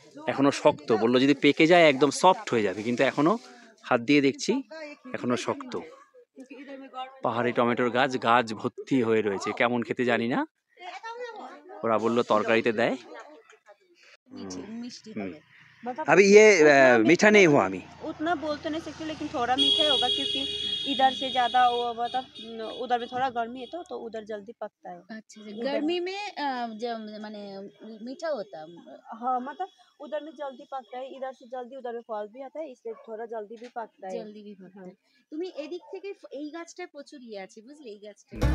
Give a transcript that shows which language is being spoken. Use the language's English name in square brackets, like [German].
[Bangla] এখনো শক্ত, বললো যদি পেকে যায় একদম সফট হয়ে যাবে, কিন্তু এখনো হাত দিয়ে দেখছি এখনো শক্ত। পাহাড়ি টমেটোর গাছ, গাছ ভর্তি হয়ে রয়েছে, কেমন খেতে জানি না, ওরা বললো তরকারিতে দেয়। [Hindi] अभी ये मीठा नहीं हुआ अभी, उतना बोल तो नहीं सकते, लेकिन थोड़ा मीठा होगा क्योंकि इधर से ज्यादा वो मतलब उधर में थोड़ा गर्मी है तो उधर जल्दी पकता है। अच्छा, गर्मी में जब माने मीठा होता है। हाँ मतलब उधर में जल्दी पकता है, इधर से जल्दी उधर में फल भी आता है, इसलिए थोड़ा जल्दी भी पकता है। জলদি भी पकता है। [Bangla] তুমি এদিক থেকে এই গাছটা প্রচুর ইয়ে আছে বুঝলে, এই গাছটা